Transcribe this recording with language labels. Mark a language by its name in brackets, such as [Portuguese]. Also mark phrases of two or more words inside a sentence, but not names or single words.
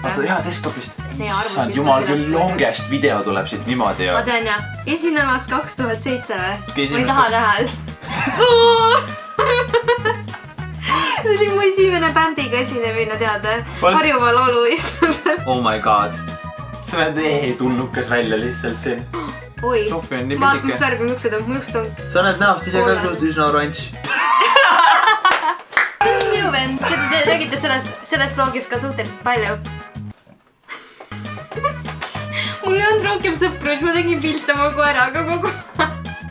[Estonian] Oota, jaa, desktopist. See Issand jumal, küll [English] longest video [Estonian] tuleb siit niimoodi ja... Ma tean jah. Esimene aasta 2007 või? Või taha näha? See oli mu esimene bändiga esinemine, tead? Harjumaa lauluistul. [English] Oh my god. [Estonian] Sa näed tulnukas välja lihtsalt siin. Oi, Sofi on nii vaat pisike. mis värvi müksed on, müksed on. Sa näed näost ise ka suht üsna oranž. See on minu vend, te tegite selles vlogis ka suhteliselt palju. Mul ei olnud rohkem sõpru, siis ma tegin pilte oma koeraga kogu aeg.